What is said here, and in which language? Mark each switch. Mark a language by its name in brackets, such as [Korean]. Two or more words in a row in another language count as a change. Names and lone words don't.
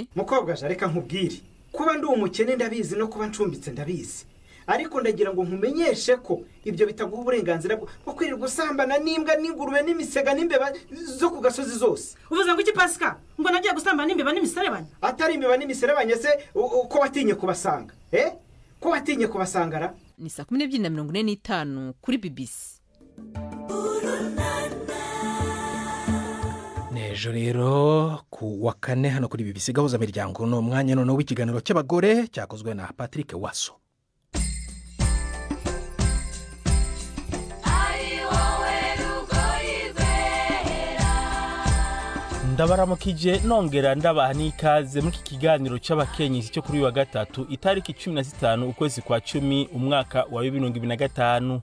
[Kinyarwanda] mukobwa reka nkubwire kuba ndi umukene ndabizi no kuba ncumbitse ndabizi, ariko ndagira ngo nkumenyeshe ko ibyo bitaguha uburenganzira bwo kwirirwa usambana n'imbwa n'ingurube n'imisega n'imbeba zo ku gasozi zose. Uvuze ngo iki Pascal? Ngo nagiye gusambana n'imbeba n'imiserebanya? Atari imbeba n'imiserebanya se uko watinye kubasanga? Ko watinye kubasangara? Ni 12:45 kuri BBC. Nejo rero ku wa kane hano kuri BBC gahuza miryango no mwanya none w'ikiganiro cy'abagore cyakozwe na Patrick Waso. Ndabaramukije nongera ndabaha n'ikaze muri iki kiganiro cy'abakenyezi cyo kuri wa gatatu itariki 15 ukwezi kwa 10 umwaka wa 2025.